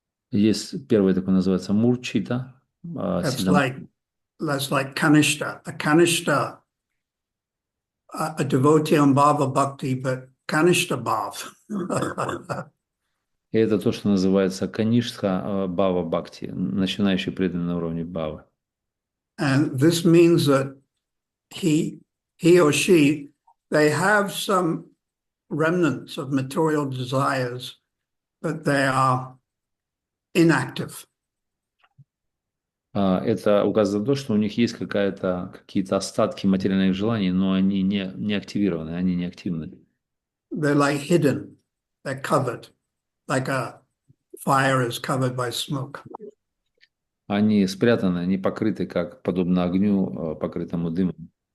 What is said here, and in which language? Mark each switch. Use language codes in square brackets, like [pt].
[ru] Есть первый такой, называется Мурчита. [en] That's like Kanishta. A Kanishta, a devotee on Bhava Bhakti, but Kanishta Bhav. [ru] И это то, что называется Каништха Бхава Бхакти, начинающий преданный на уровне Бхавы. [en] And this means that he or she, they have some remnants of material desires, but they are inactive. [ru] Это указывает на то, что у них есть какие-то остатки материальных желаний, но они не активированы, они не активны. [en] They're like hidden, they're covered, like a fire is covered by smoke. [ru] Они спрятаны, они покрыты, как подобно огню, покрытому дымом.